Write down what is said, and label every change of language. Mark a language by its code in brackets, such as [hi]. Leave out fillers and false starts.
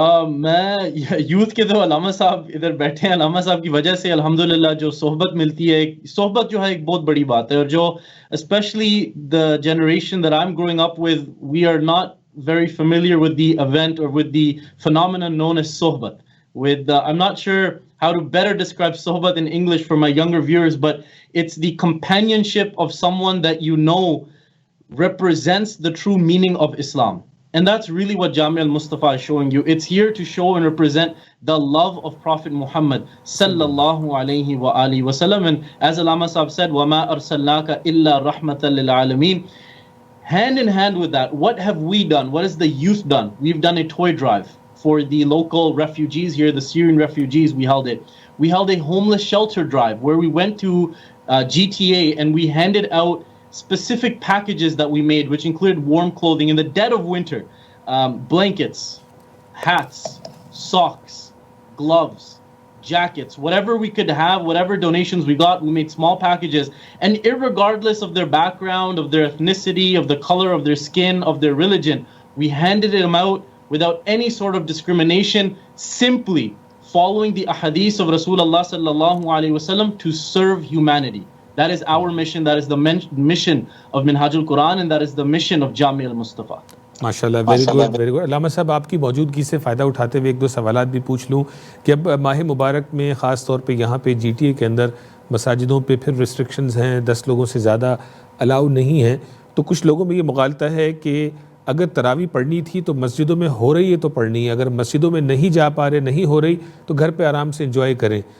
[en] میں یوتھ کے تو علامہ صاحب ادھر بیٹھے ہیں، علامہ صاحب کی وجہ سے الحمدللہ جو صحبت ملتی ہے، صحبت جو ہے ایک بہت بڑی بات ہے. اور جو especially the generation that I'm growing up with, we are not very familiar with the event or with the phenomenon known as sohbat. I'm not sure how to better describe sohbat in English for my younger viewers, but it's the companionship of someone that you know represents the true meaning of Islam. And that's really what Jamia al-Mustafa is showing you. It's here to show and represent the love of Prophet Muhammad sallallahu alayhi wa alihi wa sallam. And as Allama Sahab said, [ar] وَمَا أَرْسَلْنَاكَ إِلَّا رَحْمَةً لِلْعَالَمِينَ. [en] Hand in hand with that, what have we done? What has the youth done? We've done a toy drive for the local refugees here, the Syrian refugees. We held it. We held a homeless shelter drive where we went to GTA and we handed out specific packages that we made, which included warm clothing in the dead of winter, blankets, hats, socks, gloves, jackets, whatever we could have, whatever donations we got, we made small packages. And irregardless of their background, of their ethnicity, of the color of their skin, of their religion, we handed them out without any sort of discrimination, simply following the ahadith of Rasulullah sallallahu alaihi wasallam to serve humanity. That is our mission, that is the mission of Minhaj al-Quran, and that is the mission of Jamia al-Mustafa. [ur] ماشاءاللہ، [en] Very good very good. [ur] علامہ صاحب، آپ کی موجودگی سے فائدہ اٹھاتے ہوئے ایک دو سوالات بھی پوچھ لوں کہ اب ماہ مبارک میں خاص طور پہ یہاں پہ GTA کے اندر مساجدوں پہ پھر ریسٹرکشنز ہیں، 10 لوگوں سے زیادہ الاؤ نہیں ہیں. تو کچھ لوگوں میں یہ مغالطہ ہے کہ اگر تراویح پڑھنی تھی تو مسجدوں میں ہو رہی ہے تو پڑھنی ہے، اگر مسجدوں میں نہیں جا پا رہے، نہیں ہو رہی، تو گھر پہ آرام سے انجوائے کریں.